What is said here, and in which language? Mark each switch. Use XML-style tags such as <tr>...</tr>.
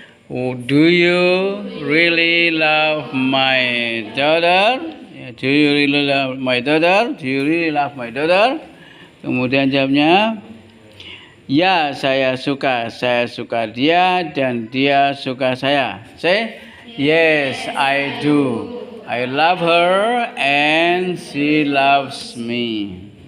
<en>Do you really love my daughter? Do you really love my daughter? Do you really love my daughter?</en> <id>Kemudian jawabnya, ya, saya suka dia dan dia suka saya.</id> <en>Yes, I do. I love her and she loves me.</en>